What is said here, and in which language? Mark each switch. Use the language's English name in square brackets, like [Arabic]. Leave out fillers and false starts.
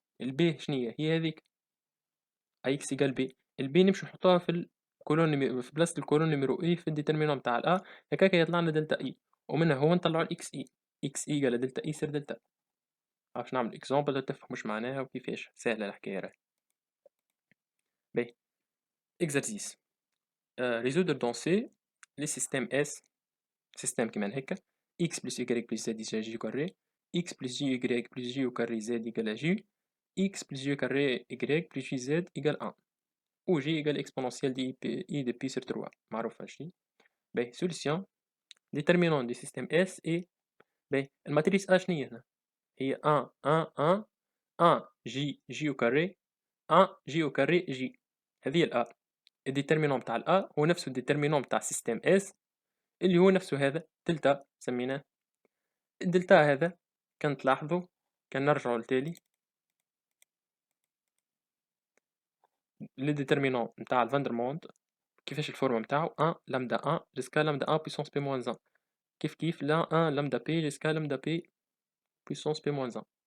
[Arabic] البي شنيا هي هذيك اكس إيجال بي، البي نمشي نحطوها في في بلاصة الكولون نيميرو إي في الديترمينون نتاع الA هكاك يطلع لنا دلتا إي، ومنها هو نطلعو الإكس إي، إكس إي إيكال دلتا إي يصير دلتا. باش نعمل إكزومبل تفهم واش معناها وكيفاش، ساهلة الحكاية راهي. باهي، إكزرسيس [French] résoudre dans C les systèmes S système [Arabic] كيما هكا [French] x plus y plus z égale j au carré x plus jy plus j au carré z égale à j x plus y carré y plus jz égale 1 où j égale exponentielle de i de pi sur 3 [Arabic] معروفة [French] j. [Arabic] باهي [French] solution déterminant du système S et [Arabic] باهي الماتريس A شنيا هنا؟ هي 1 1 1 1 [French] j au carré 1 j au carré j [Arabic] هذه هي الA. الديترمينون نتاع الA هو نفسه الديترمينون نتاع [French] système S [Arabic] اللي هو نفسه هذا دلتا سميناه. الدلتا هذا كان تلاحظوا كان نرجعوا لتالي لي ديترمينون نتاع الفاندرموند كيفاش الفورمه نتاعو 1 لامدا 1 جيسكا لامدا 1 بويسونس بي موان 1 كيف لا 1 لامدا بي جيسكا لامدا بي بويسونس بي موان 1.